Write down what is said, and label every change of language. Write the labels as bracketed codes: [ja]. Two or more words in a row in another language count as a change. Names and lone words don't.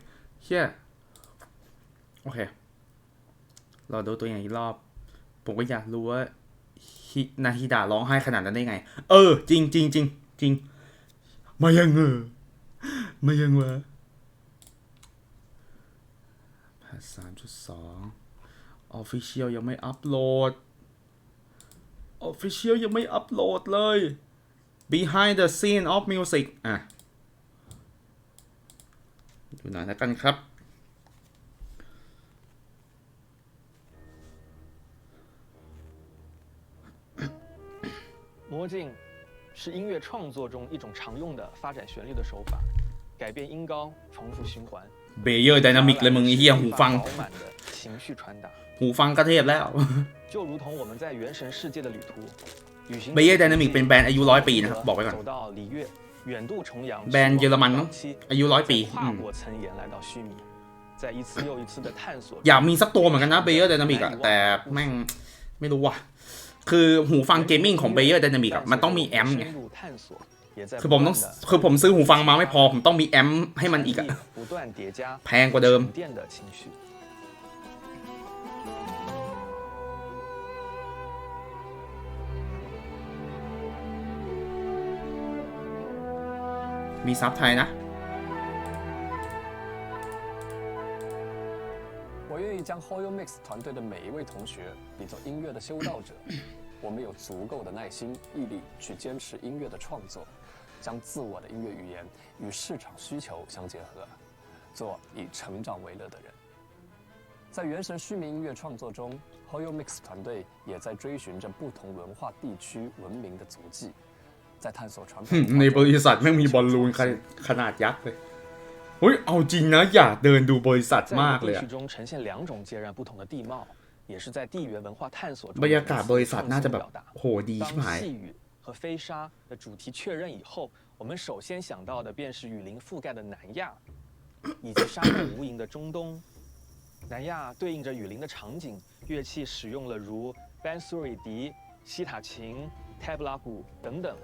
[th] เฮียโอเคเราดูตัวอย่างอีกรอบผมก็อยากรู้ว่านาฮิดะร้องไห้ขนาดนั้นได้ไงจริงมายังวะ 3.2 Official ยังไม่อัปโหลด Official ยังไม่อัปโหลดเลย [en] Behind the scene of music [th] ดูหน่อยแล้วกันครับ [zh] 魔镜是音乐创作中一种常用的发展旋律的手法，改变音高，重复循环。 [th] เบเยอร์ไดนามิกเลยมึงไอ้เหี้ยหูฟังกระเทพแล้ว [zh] 就如同我们在原神世界的旅途， [th] เบเยอร์ไดนามิกเป็นแบรนด์อายุ100 ปีนะครับบอกไว้ก่อนแบรนด์เยอรมันอายุ100 ปี [zh] 在一次又一次的探索。 [th] อยากมีสักตัวเหมือนกันนะ Player Dynamic อะแต่แม่งไม่รู้ว่ะคือหูฟังเกมมิ่งของ Player Dynamic อะมันต้องมีแอมป์ไงคือผมซื้อหูฟังมาไม่พอผมต้องมีแอมป์ให้มันอีกอะแพงกว่าเดิมมีซับไทยนะ [zh] 我愿意将 Hoyo Mix 团队的每一位同学比作音乐的修道者，我们有足够的耐心、毅力去坚持音乐的创作，将自我的音乐语言与市场需求相结合，做以成长为乐的人。在原神虚拟音乐创作中 ，Hoyo Mix 团队也在追寻着不同文化地区文明的足迹，在探索传统。 [th] ในบริษัทแม่งมีบอลลูนขนาดยักษ์เลยเฮ้ยเอาจริงนะอยากเดินดูบริษัทมากเลยอะบรรยากาศบริษัทน่าจะแบบโหดีชิบหาย [zh] 和飞沙的主题确认以后，我们首先想到的便是雨林覆盖的南亚，以及沙漠无垠的中东。南亚对应着雨林的场景，乐器使用了如 bansuri 笛、西塔琴、tabla 鼓等等。